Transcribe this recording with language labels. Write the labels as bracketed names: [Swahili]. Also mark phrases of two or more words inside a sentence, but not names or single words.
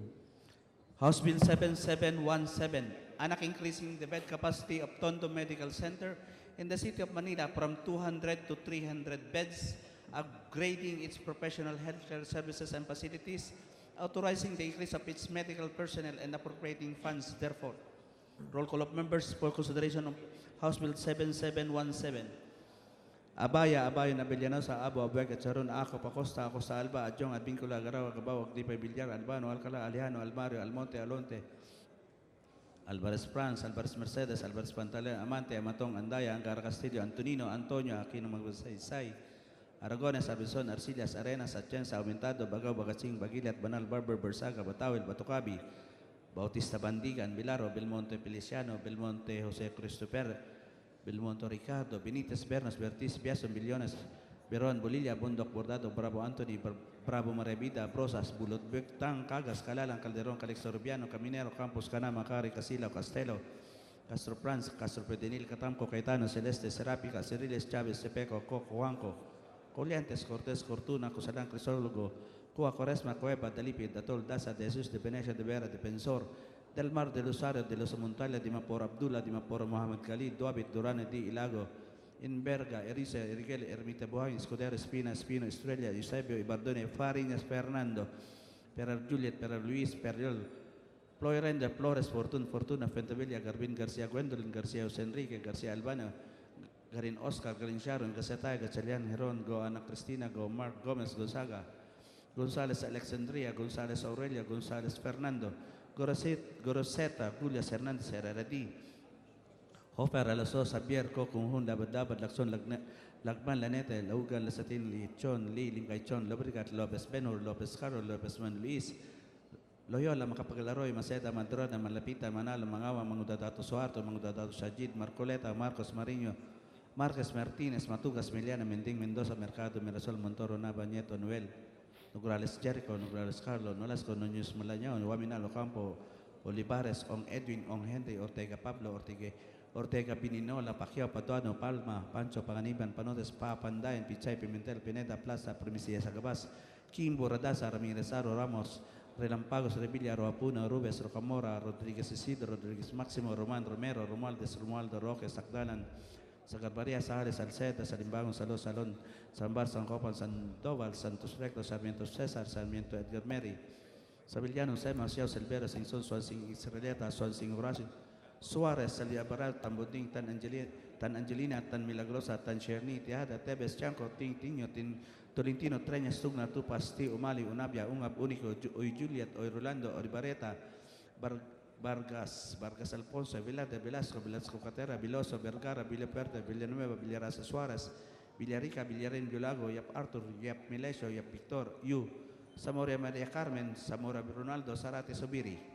[English] House Bill 7717, anak increasing the bed capacity of Tondo Medical Center in the city of Manila from 200 to 300 beds, upgrading its professional healthcare services and facilities, authorizing the increase of its medical personnel and appropriating funds therefore. Roll call of members for consideration of House Bill 7717. Abaya, Nabiliano sa Abo, Abueg, at Charon, Ako, Pacosta, Acosta, Alba, Adjong, Advincula, Garawa, Gabawag, Dipay, Villar, Albano, Alcala, Alejano, Almario, Almonte, Alonte, Alvarez Franz, Alvarez Mercedes, Alvarez Pantaleon, Amante, Amatong, Andaya, Angara Castillo, Antonino, Antonio, Aquino Magsaysay, Aragones, Arbison, Arcillas, Arenas, Atienza, Aumentado, Bagaw, Bagatsing, Bagilat, Banal, Barber, Bersaga, Batawil, Batucabi, Bautista Bandigan, Bilaro, Belmonte Feliciano, Belmonte Jose Christopher, Belmonte Ricardo, Benitez, Bernas, Bertis, Biason, Billones, Beron, Bolilla, Bondok, Bordado, Bravo Anthony, Bravo Marevida, Brosas, Bulot, Bectang, Cagas, Calalang, Calderon, Calix Sorbiano, Caminero, Campos, Canama, Cari, Casila, Castelo, Castro Franz, Castro Pedinil, Catamco, Caetano, Celeste, Serapica, Ceriles, Chavez, Cepeco, Coco, Juanco, Coliantes, Cortés, Cortuna, Cosalan, Crisólogo, Cua, Coresma, Cueva, Dalipid, Datol, Daza, de Jesus, de Venecia, de Vera, Defensor, Del Mar, de Lusario, de Los Montalia, de Mapor Abdullah, de Mapor Mohamed Khalid, Duabit, Durane, di Ilago, Inverga, Erice, Erigel, Ermita Buhay, Escudero, Espina, Espino, Estrella, Eusebio, Ibardone, Fariñas, Fernando, Perar Juliet, Perar Luis, Periol, Ployrenda, Flores, Fortuna, Fentavilla, Garbin, García, Gwendolyn, García, José Enrique, García Albano, Garin Oscar, Garin Sharon, Gacetay, Gachalian, Heron, Go Ana Cristina, Go Mark Gomez, Gonzaga, González Alexandria, González Aurelia, González Fernando, Goroseta, Julias Hernández, Herreradi, Hofer Alasos, Javier, Kokung, Dabat, Lakson, Lagman, Lanete, Laugan, Lasatin, Lichon, Lee, Lingaichon, Lobrigat, Lopez Benur, Lopez Caro, Lopez Man Luis, Loyola, Makapaglaroy, Maceda, Madrona, Malapita, Manalo, Mangawa, Mangudadato Suarto, Mangudadato Sajid, Marcoleta, Marcos Mariño, Marques Martínez, Matugas, Miliana, Mending, Mendoza, Mercado, Mirasol, Montoro, Nava, Nieto, Noel, Nograles Jericho, Nograles Carlo, Nolasco, Núñez Malañao, Waminalo Campo, Olivares, Ong Edwin, Ong Henry, Ortega Pablo, Ortega Pininola, Pacquiao, Patuano, Palma, Pancho, Paganiban, Panotes, Pandayan, Pichay, Pimentel, Pineda, Plaza, Primicia, Sagabas, Kimbo, Radasa, Ramirez, Ramos, Relampagos, Revilla, Roapuna, Rubes, Rocamora, Rodríguez Isidro, Rodríguez Máximo, Román Romero, Romualdo Roque, Sacdalan, Sagarbaria, Sahales, Salceta, Salimbagon, Salón, San Bar, San Copan, Sandoval, Santos Recto, Sarmiento César, Sarmiento Edgar Mary, Savillano, Sema, Ciao, Selvera, Sinson, Swansing, Israelita, Swansing, Horacio, Suarez, Saliabaral, Tamboding, Tan Angelina, Tan Milagrosa, Tan Cherni, Tiada, Tebes, Chanco, Tinyo, Tolentino, Treñas, Tugna, Tupas, Ti, Umali, Unabia, Ungab, Único, Oy Juliet, Oy Rolando, Oy Bareta, Vargas Alfonso, Vilade, Velasco Catera, Viloso, Vergara, Villapuerta, Villanueva, Villarasa Suárez, Villarica, Villarín, Violago, Yap Arthur, Yap Milesio, Yap Victor, Yu, Zamora María Carmen, Zamora Ronaldo, Zarate Sobiri.